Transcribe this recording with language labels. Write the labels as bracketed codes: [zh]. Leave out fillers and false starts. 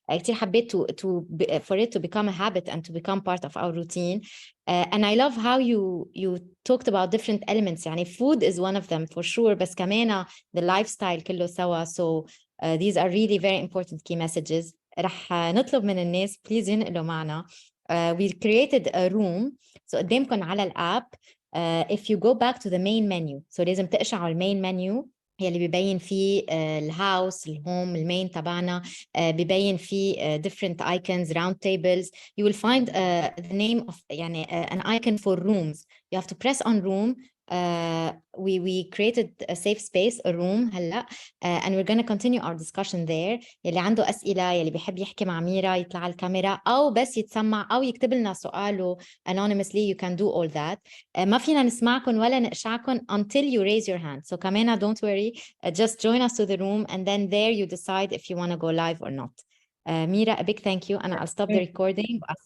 [ar] كتير حبيت [en] for it to become a habit and to become part of our routine. And I love how you talked about different elements. [ar] يعني [en] food is one of them for sure, [ar] بس كمان [en] the lifestyle [ar] كله سوا. [en] So these are really very important key messages. [ar] رح نطلب من الناس [en] please [ar] ينقلوا معنا. [en] We created a room. [ar] So قدامكم على الاب. [en] If you go back to the main menu, so [ar] لازم تقشعوا المين منيو يلي بيبين فيه الهاوس الهوم المين تبعنا. بيبين فيه [en] different icons, round tables. You will find the name of [ar] يعني [en] an icon for rooms. You have to press on room. We created a safe space, a room [ar] هلا, [en] and we're going to continue our discussion there. [ar] يلي عنده أسئلة, يلي بيحب يحكي مع ميرا يطلع على الكاميرا أو بس يتسمع أو يكتب لنا سؤاله [en] anonymously. You can do all that. [ar] ما فينا نسمعكم ولا نقشعكم [en] until you raise your hand. So [ar] كمان [en] don't worry, just join us to the room and then there you decide if you want to go live or not. Mira, a big thank you. And I'll stop the recording.